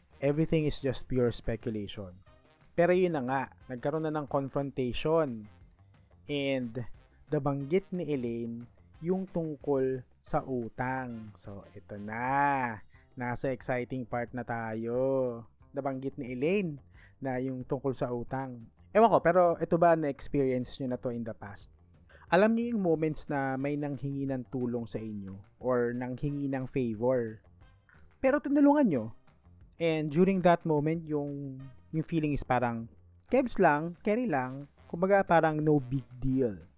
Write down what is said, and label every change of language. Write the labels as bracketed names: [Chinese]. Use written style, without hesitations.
[English] Everything is just pure speculation. [Filipino] Pero yun na nga, nagkaroon na ng confrontation. And nabanggit ni Elaine yung tungkol sa utang. So, ito na. Nasa exciting part na tayo. Nabanggit ni Elaine na yung tungkol sa utang. Ewan ko, pero ito ba na-experience nyo na to [English] in the past? [Filipino] Alam niyo yung moments na may nanghingi ng tulong sa inyo or nanghingi ng favor. Pero tinulungan nyo. And during that moment, yung feeling is parang, kebs lang, carry lang, kumbaga parang [English] no big deal.